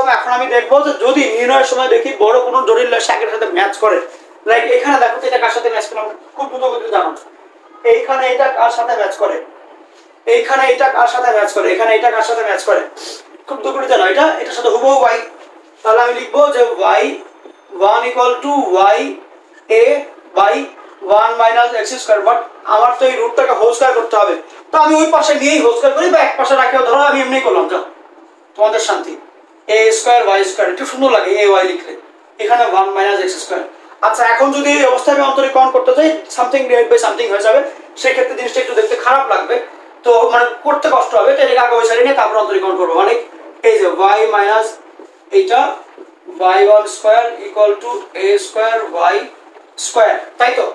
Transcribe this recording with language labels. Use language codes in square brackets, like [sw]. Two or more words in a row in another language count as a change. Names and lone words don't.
[bn] এখন আমি দেখবো যে যদি নির্ণয়ের সময় দেখি বড় কোনো জটিল রাশি আগের সাথে ম্যাচ করে, লাইক এখানে দেখো এটা কার সাথে ম্যাচ করে, খুব দ্রুত গতিতে জানো, এইখানে এটা কার সাথে ম্যাচ করে, এইখানে এটা কার সাথে ম্যাচ করে, এখানে এটা কার সাথে ম্যাচ করে, খুব দ্রুত জানো, এটার সাথে হুবহু y। তাহলে আমি লিখবো যে y1 [en] equal to y a by 1 minus x square. [bn] বাট আমার তো এই রুটটাকে [en] whole square [bn] করতে হবে, তো আমি ওই পাশে নিয়েই [en] whole square [bn] করি, বা এক পাশে রাখেও ধরো আমি এমনি করলাম, যাও তোমাদের শান্তি। [en] a square y square [bn] একটু সুন্দর লাগে a y লিখলে, এখানে 1 [en] minus x square. [bn] আচ্ছা, এখন যদি এই অবস্থায় আমি অন্তরীকরণ করতে চাই, [en] something divide by something [bn] হয়ে যাবে, সেই ক্ষেত্রে জিনিসটা একটু দেখতে খারাপ লাগবে, তো মানে করতে কষ্ট হবে, তাই এটাকে আগে ওই সাইডে নিয়ে তারপর অন্তরীকরণ করবো, মানে এই যে y মাইনাস এইটা y1 [en] square equal to a square y square, [bn] তাই তো।